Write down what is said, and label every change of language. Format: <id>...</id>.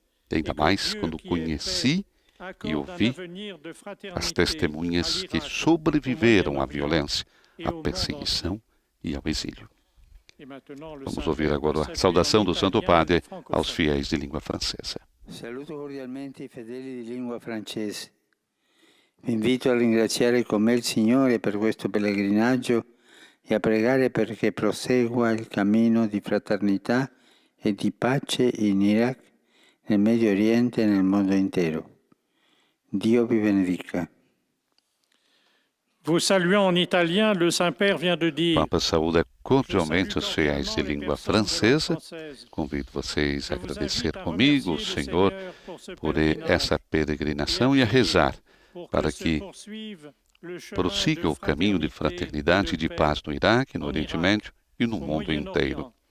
<pt>E ainda mais quando conheci e ouvi as testemunhas que sobreviveram à violência, à perseguição e ao exílio. Vamos ouvir agora a saudação do Santo Padre aos fiéis de língua francesa.</pt> <it>Saluto cordialmente i fedeli di lingua francese. Vi invito a ringraziare con me il Signore per questo pellegrinaggio e a pregare perché prosegua il cammino di fraternità e di pace in Iraq, nel Medio Oriente e nel mondo intero. Dio vi benedica.</it> <fr>Vous saluant en italien, le Saint-Père vient de dire.</fr> <pt>Papa saúda cordialmente os fiéis de língua francesa. Convido vocês a agradecer comigo o Senhor por essa peregrinação e a rezar para que prossiga o caminho de fraternidade e de paz no Iraque, no Oriente Médio e no mundo inteiro.</pt>